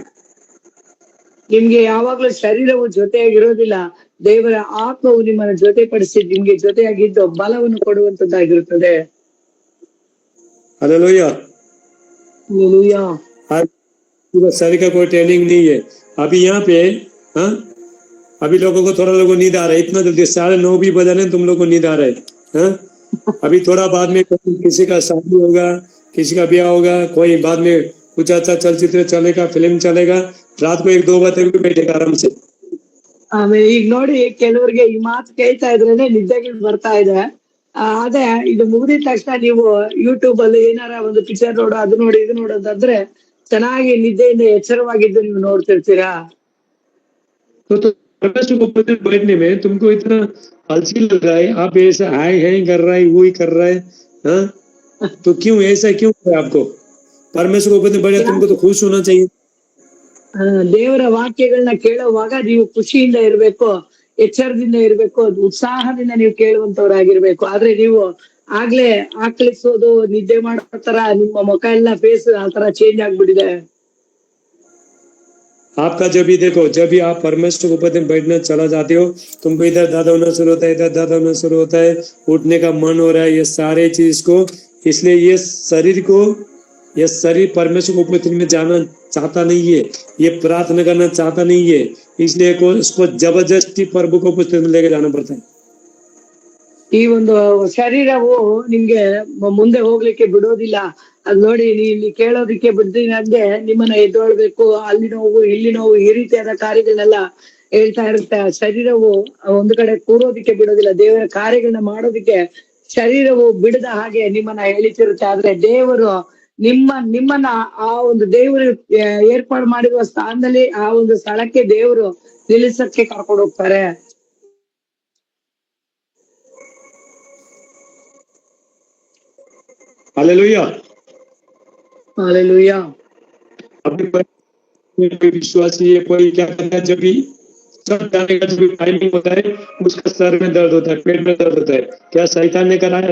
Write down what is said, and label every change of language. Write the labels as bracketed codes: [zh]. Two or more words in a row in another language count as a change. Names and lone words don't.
[kn] ನಿಮ್ಗೆ ಯಾವಾಗ್ಲೂ ಶರೀರವು ಜೊತೆಯಾಗಿರೋದಿಲ್ಲ, ದೇವರ ಆತ್ಮವು ನಿಮ್ಮನ್ನ ಜೊತೆಪಡಿಸಿ ನಿಮ್ಗೆ ಜೊತೆಯಾಗಿದ್ದು ಬಲವನ್ನು ಕೊಡುವಂತದ್ದಾಗಿರುತ್ತದೆ. [hi] हालेलुया, हालेलुया। शरीर का कोई ट्रेनिंग नहीं है। अभी यहाँ पे अभी लोगों को थोड़ा लोगों को नींद आ रहा है, इतना जल्दी 9:30 भी बजा रहे, तुम लोग को नींद आ रहा है। अभी थोड़ा बाद में किसी का शादी होगा, किसी का ब्याह होगा, कोई बाद में कुछ अच्छा चलचित्र चलेगा, फिल्म चलेगा, रात को 1-2 बजे तक भी बैठेगा आराम से। [kn] ಆಮೇಲೆ ಈಗ ನೋಡಿ, ಕೆಲವರಿಗೆ ಈ ಮಾತು ಕೇಳ್ತಾ ಇದ್ರೇನೆ ನಿದ್ದೆಗಳು ಬರ್ತಾ ಇದೆ. ಅದೇ ಇದು ಮುಗಿದ ತಕ್ಷಣ ನೀವು ಯೂಟ್ಯೂಬ್ ಅಲ್ಲಿ ಏನಾರ ಒಂದು ಪಿಕ್ಚರ್ ನೋಡು, ಅದು ನೋಡಿ ಇದು ನೋಡೋದಾದ್ರೆ ಚೆನ್ನಾಗಿ ನಿದ್ದೆಯಿಂದ ಎಚ್ಚರವಾಗಿದ್ದು ನೀವು ನೋಡ್ತಿರ್ತೀರಾ. [hi] परमेश्वर के उपस्थित बैठने में तुमको इतना अलसी लग रहा है, आप ऐसा हाय है कर रहा है, वो ही कर रहा है, हाँ? तो क्यों ऐसा क्यों है आपको? परमेश्वर के उपस्थित बैठे तुमको तो खुश होना चाहिए। [kn] ದೇವರ ವಾಕ್ಯಗಳನ್ನ ಕೇಳುವಾಗ ನೀವು ಖುಷಿಯಿಂದ ಇರ್ಬೇಕು, ಎಚ್ಚರದಿಂದ ಇರ್ಬೇಕು, ಉತ್ಸಾಹದಿಂದ ನೀವು ಕೇಳುವಂತವ್ರಾಗಿರ್ಬೇಕು. ಆದ್ರೆ ನೀವು ಆಗ್ಲೇ ಆಕಳಿಸೋದು, ನಿದ್ದೆ ಮಾಡೋ ತರ ನಿಮ್ಮ ಮುಖ ಎಲ್ಲ ಫೇಸ್ ಆ ತರ ಚೇಂಜ್ ಆಗ್ಬಿಟ್ಟಿದೆ. [hi] आपका जब भी देखो, जब भी आप परमेश्वर के ऊपर बैठने चला जाते हो, तुमको इधर दादा होना शुरू होता है, इधर दादा होना शुरू होता है, उठने का मन हो रहा है, ये सारे चीज को, इसलिए ये शरीर परमेश्वर के उपस्थिति में जाना चाहता नहीं है, ये प्रार्थना करना चाहता नहीं है, इसलिए इसको जबरदस्ती प्रभु को उपस्थिति में लेके जाना पड़ता है। [kn] ಈ ಒಂದು ಶರೀರವು ನಿಮ್ಗೆ ಮುಂದೆ ಹೋಗ್ಲಿಕ್ಕೆ ಬಿಡೋದಿಲ್ಲ. ಅದ್ ನೋಡಿ, ಇಲ್ಲಿ ಕೇಳೋದಿಕ್ಕೆ ಬಿಡ್ತೀನಂದ್ರೆ ನಿಮ್ಮನ್ನ ಎದ್ದೊಳ್ಬೇಕು, ಅಲ್ಲಿ ನೋವು ಇಲ್ಲಿ ನೋವು ಈ ರೀತಿಯಾದ ಕಾರ್ಯಗಳನ್ನೆಲ್ಲ ಹೇಳ್ತಾ ಇರುತ್ತೆ. ಶರೀರವು ಒಂದು ಕಡೆ ಕೂರೋದಿಕ್ಕೆ ಬಿಡೋದಿಲ್ಲ, ದೇವರ ಕಾರ್ಯಗಳನ್ನ ಮಾಡೋದಿಕ್ಕೆ ಶರೀರವು ಬಿಡದ ಹಾಗೆ ನಿಮ್ಮನ್ನ ಎಳಿತಿರುತ್ತೆ. ಆದ್ರೆ ದೇವರು ನಿಮ್ಮನ್ನ ಆ ಒಂದು ದೇವರು ಏರ್ಪಾಡು ಮಾಡಿರುವ ಸ್ಥಾನದಲ್ಲಿ ಆ ಒಂದು ಸ್ಥಳಕ್ಕೆ ದೇವರು ನಿಲ್ಲಿಸಕ್ಕೆ ಕರ್ಕೊಂಡು ಹೋಗ್ತಾರೆ. [hi] हालेलुया, हालेलुया। अभी कोई विश्वासी है, कोई क्या करता है, जब भी सब जाने का जब टाइमिंग होता है, उसका सर में दर्द होता है, पेट में दर्द होता है, क्या शैतान ने कराया?